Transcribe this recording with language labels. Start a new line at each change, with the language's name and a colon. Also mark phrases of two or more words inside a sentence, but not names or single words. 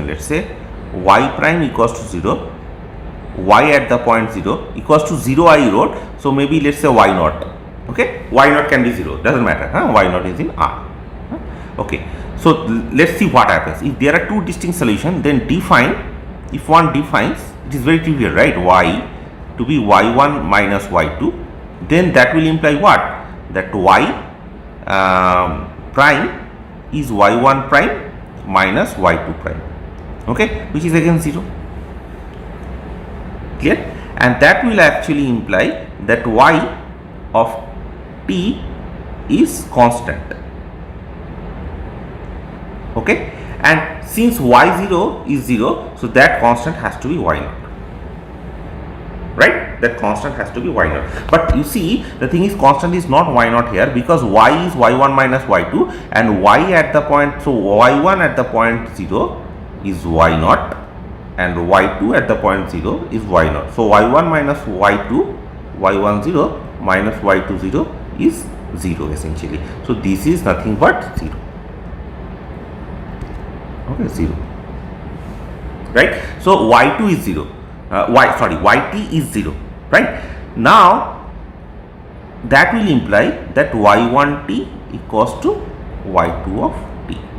English: Let's say y prime equals to 0, y at the point 0 equals to 0 I wrote, so maybe let's say y naught. Okay, y naught can be 0, doesn't matter, y naught is in R. Okay, so let's see what happens. If there are two distinct solutions, then if one defines, it is very trivial, right, y to be y1 minus y2, then that will imply what? That y prime is y1 prime minus y2 prime, okay, which is again 0. Clear? And that will actually imply that y of t is constant. Okay, and since y0 is 0, so that constant has to be y0, right? That constant has to be y0. But you see, the thing is, constant is not y0 here, because y is y1 minus y2, and y at the point, so y1 at the point 0 is y0, and y2 at the point 0 is y0. So y1 minus y2, y10 minus y20 is 0 essentially. So this is nothing but 0. Okay, 0, right? So y2 is 0, yt is 0, right? Now that will imply that y1t equals to y2 of t.